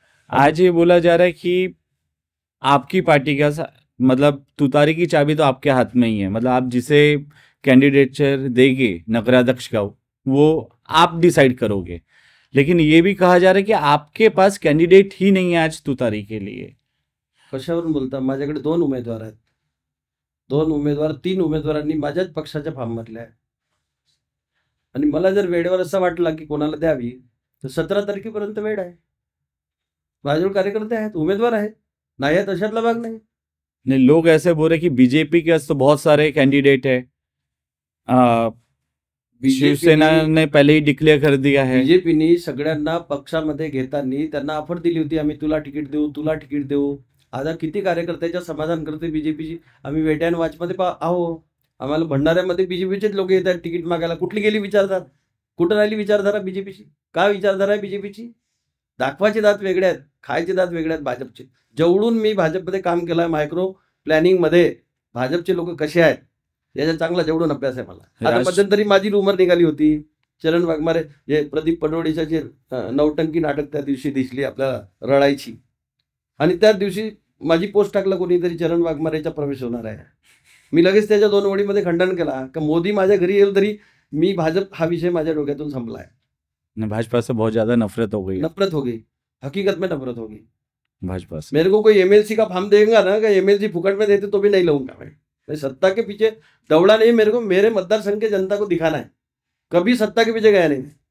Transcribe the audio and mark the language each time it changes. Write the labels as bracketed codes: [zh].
[hi] आज ये बोला जा रहा है कि आपकी पार्टी का मतलब तुतारी की चाबी तो आपके हाथ में ही है. मतलब आप जिसे कैंडिडेचर देंगे नगराध्यक्ष का वो आप डिसाइड करोगे. लेकिन ये भी कहा जा रहा है कि आपके पास कैंडिडेट ही नहीं है आज तुतारी के लिए. [mr] कशावरून बोलता? माझ्याकडे 2 उमेदवार आहेत. तीन उमेदवारांनी माझ्याच पक्षाच्या फॉर्म भरल्या आहे. आणि मला जर वेळेवर असं वाटलं की कोणाला द्यावी तर 17 तारखेपर्यंत वेळ आहे. माझ्याजवळ कार्यकर्ते आहेत, उमेदवार आहेत, नाही आहे तशातला भाग नाही. नहीं, लोग ऐसे बोल रहे कि बीजेपी के पास तो बहुत सारे कैंडिडेट है, शिवसेना ने पहले ही डिक्लेअर कर दिया है. बीजेपीनी सगळ्यांना पक्षामध्ये घेताना त्यांना ऑफर दिली होती, आम्ही तुला तिकीट देऊ, तुला तिकीट देऊ. आता किती कार्यकर्त्याच्या समाधान करते बीजेपीची. आम्ही वेट अँड वॉचमध्ये आहो. आम्हाला भंडाऱ्यामध्ये बीजेपीचेच लोक येत आहेत तिकीट मागायला. कुठली गेली विचारधारा? कुठं राहिली विचारधारा बीजेपीची? काय विचारधारा आहे बीजेपीची? दाखवायचे दात वेगळे आहेत, खायचे दात वेगळे आहेत भाजपचे. जेवढून मी भाजपमध्ये काम केलं आहे, मायक्रो प्लॅनिंगमध्ये भाजपचे लोक कसे आहेत याचा चांगला जेवढून अभ्यास आहे मला. आता मध्यंतरी माझी रुमर निघाली होती, चरण वाघमारे जे प्रदीप पडवळीच्या जे नौटंकी नाटक त्या दिवशी दिसली आपल्याला रडायची, आणि त्याच दिवशी माझी पोस्ट टाकला कोणीतरी चरण वाघमारेचा प्रवेश होणार आहे. मी लगेच त्याच्या 2 ओळीमध्ये खंडन केला की मोदी माझ्या घरी येईल तरी मी भाजप हा विषय माझ्या डोक्यातून संपला है. [hi] भाजपा से बहुत ज्यादा नफरत हो गई. नफरत हो गई, हकीकत में नफरत हो गई भाजपा से. मेरे को कोई एमएलसी का फॉर्म देगा ना, कि एमएलसी फुकट में देते तो भी नहीं लूंगा मैं सत्ता के पीछे दौड़ा नहीं. मेरे को मेरे मतदार के जनता को दिखाना है, कभी सत्ता के पीछे गया नहीं.